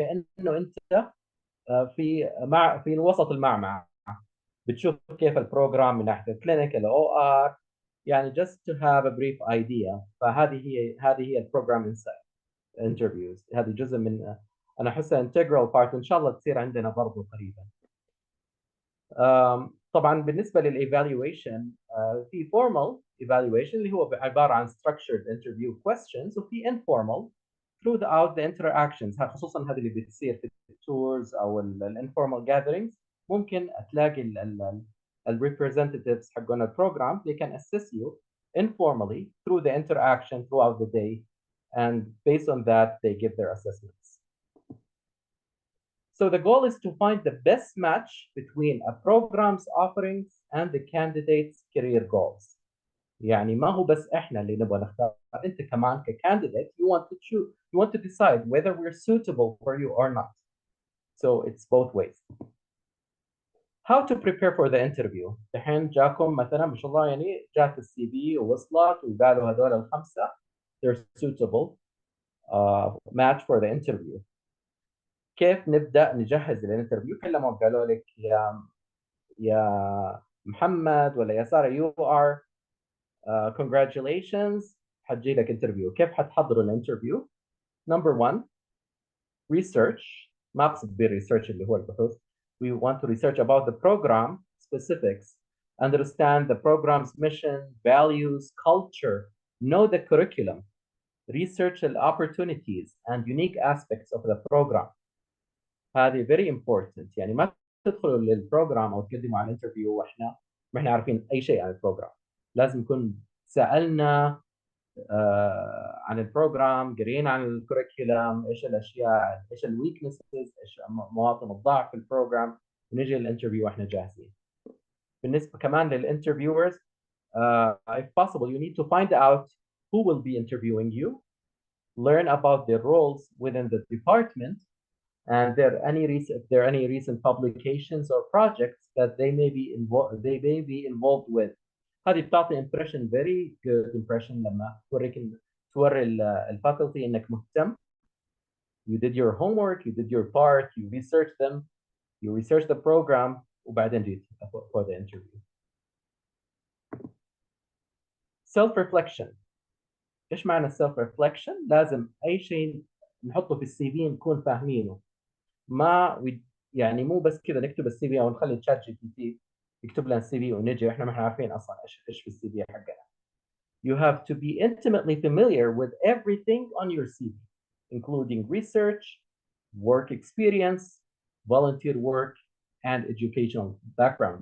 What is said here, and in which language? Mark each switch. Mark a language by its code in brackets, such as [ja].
[ar] كأنه أنت في وسط المعمعة بتشوف كيف البروجرام من ناحية الكلينيك، الاو ار، يعني [en] just to have a brief idea. [ar] فهذه هي البروجرام interviews. هذه جزء من، أنا أحسها [en] integral part، [ar] إن شاء الله تصير عندنا برضو قريبا. طبعا بالنسبة للإيفالويشن، في formal evaluation اللي هو عبارة عن [en] structured interview questions، [ar] وفي [en] informal throughout the interactions. [ar] خصوصا هذه اللي بتصير في التورز أو informal gatherings، ممكن تلاقي ال representatives حقون البروجرام [en] they can assist you informally through the interaction throughout the day, and based on that they give their assessments. So the goal is to find the best match between a program's offerings and the candidate's career goals. [ar] يعني ما هو بس احنا اللي نبغى نختار، انت كمان [en] كcandidate you want to choose, you want to decide whether we're suitable for you or not. So it's both ways. How to prepare for the interview. [ar] الحين جاكم مثلا ما شاء الله يعني جات السي في ووصلت وقالوا هذول الخمسة [en] they're suitable match for the interview. [ar] كيف نبدأ نجهز للانترفيو؟ كلموا قالوا لك يا محمد ولا يا سارة [en] you are congratulations، [ar] حتجي لك انترفيو. كيف حتحضروا الانترفيو؟ [en] Number 1 research. [ar] ما أقصد بالريسيرش اللي هو البحوث. [en] We want to research about the program specifics, understand the program's mission, values, culture, know the curriculum, research the opportunities and unique aspects of the program. [ar] هذه [en] very important. [ar] يعني ما تدخلوا للبروجرام او تقدموا على الانترفيو واحنا ما احنا عارفين اي شيء عن البروجرام. لازم نكون سالنا عن البروجرام، قرينا عن الكوريكولم، ايش الاشياء، ايش الويكنسز، ايش مواطن الضعف في البروجرام، ونجي للانترفيو واحنا جاهزين. بالنسبه كمان للانترفيورز [en] if possible you need to find out who will be interviewing you, learn about their roles within the department, and if there are any recent publications or projects that they may be involved with. [ar] هذه بتعطي impression [en] very good impression [ar] لما توري الفاكولتي انك مهتم. [en] You did your homework, you did your part, you researched them, you researched the program, [ar] وبعدين جيت [en] for the interview. Self reflection. [ar] ايش معنى self reflection؟ لازم اي شيء نحطه في السي في نكون فاهمينه. ما يعني مو بس كذا نكتب السي في او نخلي تشات جي بي تي يكتب لنا السي في ونجي واحنا ما احنا عارفين اصلا ايش في السي في حقنا. [en] You have to be intimately familiar with everything on your CV, including research, work experience, volunteer work, and educational background.